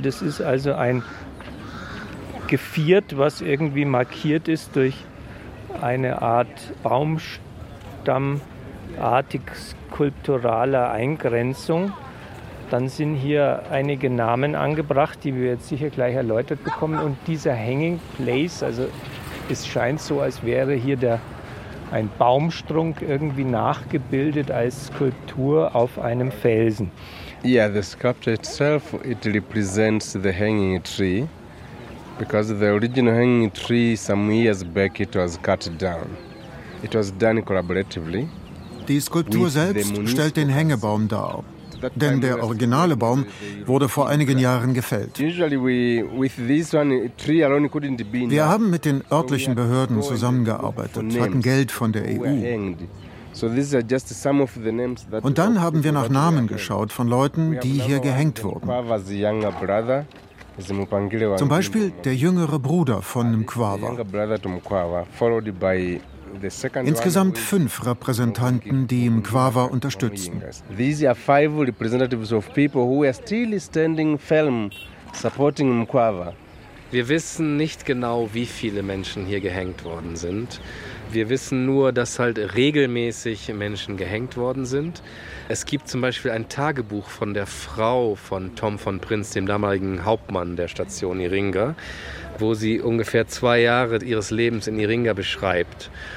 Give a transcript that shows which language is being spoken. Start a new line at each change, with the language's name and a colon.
German: Das ist also ein Geviert, was irgendwie markiert ist durch eine Art Baumstamm, artig skulpturaler Eingrenzung. Dann sind hier einige Namen angebracht, die wir jetzt sicher gleich erläutert bekommen. Und dieser Hanging Place, also es scheint so, als wäre hier ein Baumstrunk irgendwie nachgebildet als Skulptur auf einem Felsen.
English: Yeah, the sculpture itself, it represents the hanging tree, because the original hanging tree, some years back, it was cut down. It was done collaboratively.
German: Die Skulptur selbst stellt den Hängebaum dar, denn der originale Baum wurde vor einigen Jahren gefällt. Wir haben mit den örtlichen Behörden zusammengearbeitet, hatten Geld von der EU. Und dann haben wir nach Namen geschaut von Leuten, die hier gehängt wurden. Zum Beispiel der jüngere Bruder von Mkwawa. Insgesamt 5 Repräsentanten, die Mkwawa unterstützten.
English: These are 5 representatives of people who are still standing firm supporting Mkwawa.
German: Wir wissen nicht genau, wie viele Menschen hier gehängt worden sind. Wir wissen nur, dass halt regelmäßig Menschen gehängt worden sind. Es gibt zum Beispiel ein Tagebuch von der Frau von Tom von Prinz, dem damaligen Hauptmann der Station Iringer, wo sie ungefähr 2 Jahre ihres Lebens in Iringer beschreibt.